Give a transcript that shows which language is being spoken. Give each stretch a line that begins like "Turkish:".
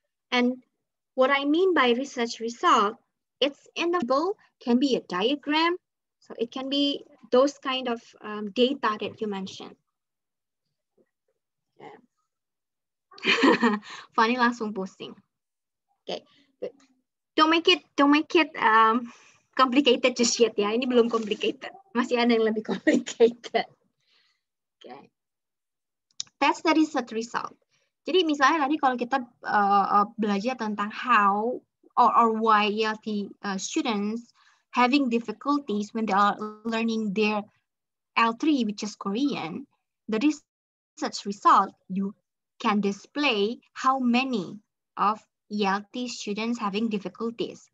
English: And what I mean by research result, it's in the table, can be a diagram, so it can be those kind of data that you mentioned. Yeah. Fanny langsung pusing. Okay, good. Don't make it complicated just yet ya.
Indonesian: Ini belum complicated. Masih ada yang lebih complicated.
English: Okay. That's the research result. Jadi misalnya tadi kalau kita belajar tentang how or why ELT students having difficulties when they are learning their L3, which is Korean, the research result, you can display how many of ELT students having difficulties.